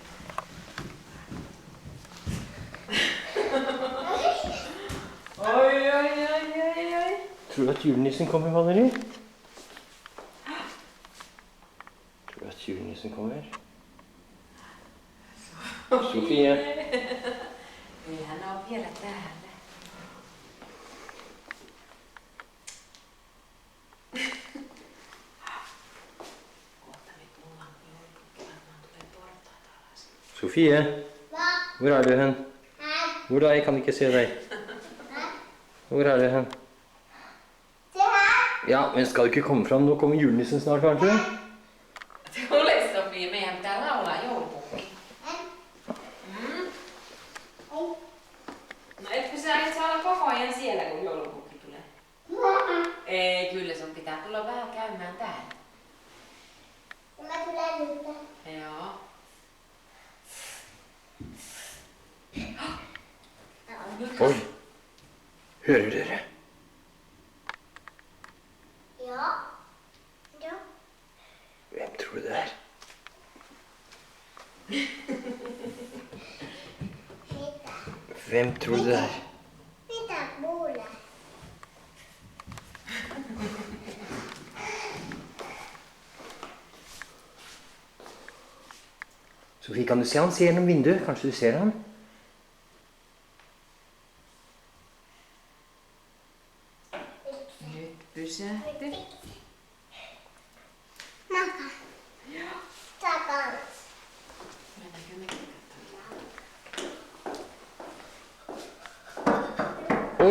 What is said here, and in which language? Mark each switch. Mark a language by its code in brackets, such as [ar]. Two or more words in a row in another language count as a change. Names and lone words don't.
[no] Oi. Tror du at julenissen kommer, Valeri? Tror du at julenissen kommer? Sofie. [fi] Ei hän oo vielä täällä. Kohta me tullaan joulupukki varmaan tulee portaita alas. [no] Sofie, Hva? hvor er du hen? Her. Hvor er jeg? Kan ikke se deg. Hvor er du hen? Se her. Ja, men skal du ikke komme fram? Nå kommer julenissen snart, kanskje? [fi] Tule Sofie, meidän pitää laulaa joulupukki. No etkö sä et saa olla koko ajan siellä, kun joulupukki tulee? Ei, kyllä sun pitää tulla vähän käymään täällä. Mä tulen nyt. Joo. [no] Oi, hører dere? Ja. Ja. Hvem tror du det er? [fi] Mitä? [no] Hvem tror du det er? [fi] Mitä kuulee? [no] Sofie, kan du se han? Se gjennom vinduet. Kanskje du ser han? [fi] Nyt pysähty. Maka. Sä kans. Mennäänkö mekin Oi!